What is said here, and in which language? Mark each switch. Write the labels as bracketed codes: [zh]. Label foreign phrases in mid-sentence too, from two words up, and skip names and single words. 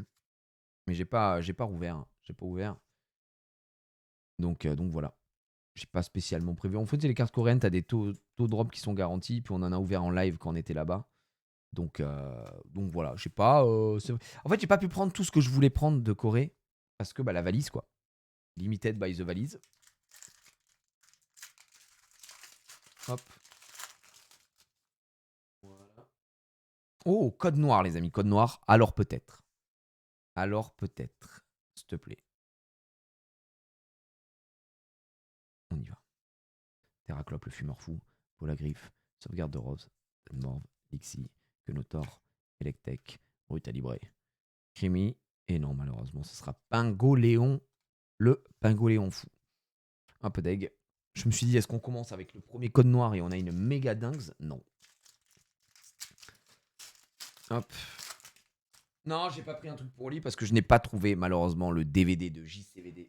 [fr] Mais j'ai pas rouvert. J'ai pas ouvert. Donc voilà. J'ai pas spécialement prévu. En fait, les cartes coréennes, t'as des taux drop qui sont garantis. Puis on en a ouvert en live quand on était là-bas. Donc voilà. J'ai pas. En fait, j'ai pas pu prendre tout ce que je voulais prendre de Corée. Parce que la valise, quoi. [en] Limited by the [fr] valise. Hop. Voilà. Oh, code noir, les amis. Code noir. Alors peut-être. S'il te plaît. On y va. Terraclope, le fumeur fou. Paul la griffe. Sauvegarde de Rose. Morve. Lixie. Kenotor. Electek. Brutalibré. Crimi. Et non, malheureusement, ce sera Pingoléon. Le Pingoléon fou. Un peu deg. Je me suis dit, est-ce qu'on commence avec le premier code noir et on a une méga dingue? Non. Hop. Non, j'ai pas pris un truc pour lui parce que je n'ai pas trouvé, malheureusement, le DVD de JCVD.